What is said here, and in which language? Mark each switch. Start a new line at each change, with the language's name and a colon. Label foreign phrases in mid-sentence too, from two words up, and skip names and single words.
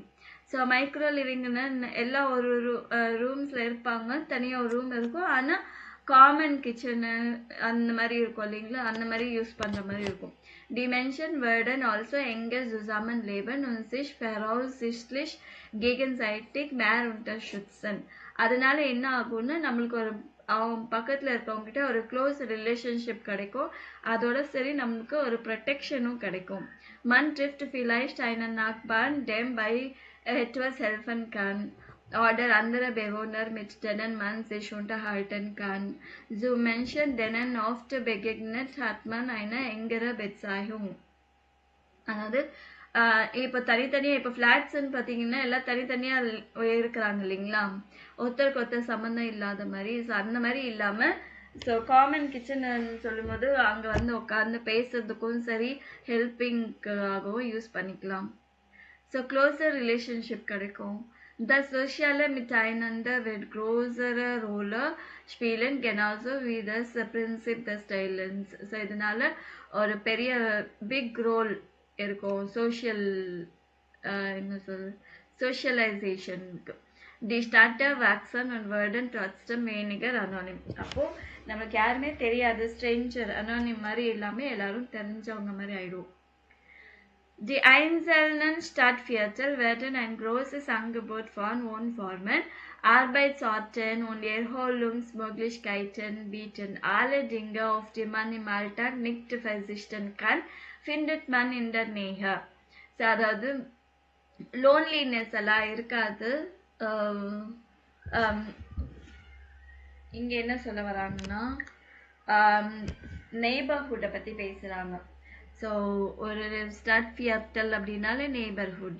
English: so micro living
Tamil: எல்லாம் ஒரு ரூம்ஸில் இருப்பாங்க, தனியாக ஒரு ரூம் இருக்கும், ஆனால்
English: common kitchen
Tamil: அந்த மாதிரி இருக்கும் இல்லைங்களா? அந்த மாதிரி யூஸ் பண்ணுற மாதிரி இருக்கும்.
German: Die Menschen werden also enger zusammenleben und sich voraussichtlich gegenseitig mehr unterstützen.
Tamil: அதனால என்ன ஆகும்னா நம்மளுக்கு ஒரு அவங்க பக்கத்தில் இருக்கவங்ககிட்ட ஒரு
English: close relationship
Tamil: கிடைக்கும், அதோட சரி நம்மளுக்கு ஒரு ப்ரொடெக்ஷனும் கிடைக்கும்.
German: Man trifft vielleicht einen Nachbarn, dem bei etwas helfen kann, oder andere Bewohner, mit denen man sich unterhalten kann. So Menschen, denen oft begegnet, hat man eine engere Beziehung.
Tamil: அதாவது இப்போ தனித்தனியாக இப்போ ஃப்ளாட்ஸ்ன்னு பார்த்தீங்கன்னா எல்லாம் தனித்தனியாக இருக்கிறாங்க இல்லைங்களா? ஒருத்தருக்கு ஒருத்தர் சம்மந்தம் இல்லாத மாதிரி. ஸோ அந்த மாதிரி இல்லாமல்
English: so common kitchen
Tamil: சொல்லும்போது அங்கே வந்து உட்காந்து பேசுறதுக்கும் சரி ஹெல்பிங்காகவும் யூஸ் பண்ணிக்கலாம்.
English: so closer relationship
Tamil: கிடைக்கும்.
German: Das soziale Miteinander wird größere Rolle spielen, genauso wie das Prinzip des Teilens.
Tamil: ஸோ இதனால ஒரு பெரிய
English: big role
Tamil: இருக்கும் சோஷியல் என்ன சொல் சோஷியலைசேஷனுக்கு.
German: Die Städte wachsen und werden trotzdem weniger anonym.
Tamil: அப்போது நமக்கு யாருமே தெரியாது, ஸ்ட்ரேஞ்சர் அனானிம் மாதிரி எல்லாமே எல்லாரும் தெரிஞ்சவங்க மாதிரி ஆயிடும்.
German: Die einzelnen Stadtviertel werden ein großes Angebot von Wohnformen, Arbeitsorten und Erholungsmöglichkeiten bieten. Alle Dinge, auf die man im Alltag nicht verzichten kann, findet man in der Nähe. So,
Tamil: அதாவது லோன்லினஸ் எல்லாம் இருக்காது. இங்க என்ன சொல்ல வராங்கன்னா நெய்பர்ஹுட்டை பத்தி பேசுறாங்க. ஸோ ஒரு ஸ்டட்வியர்டல் அப்படின்னாலே நெய்பர்ஹுட்.